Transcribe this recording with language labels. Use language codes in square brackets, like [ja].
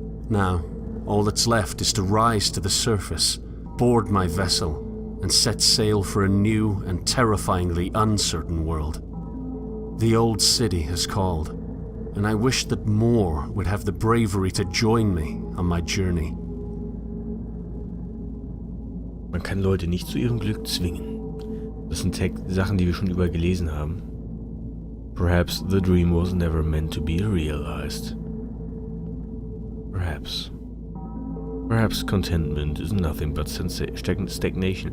[en] Now, all that's left is to rise to the surface, board my vessel, and set sail for a new and terrifyingly uncertain world. The old city has called, and I wish that more would have the bravery to join me on my journey. [de] Man kann Leute nicht zu ihrem Glück zwingen. Das sind Sachen, die wir schon überall gelesen haben. [en] Perhaps the dream was never meant to be realized. Perhaps. Perhaps contentment is nothing but stagnation.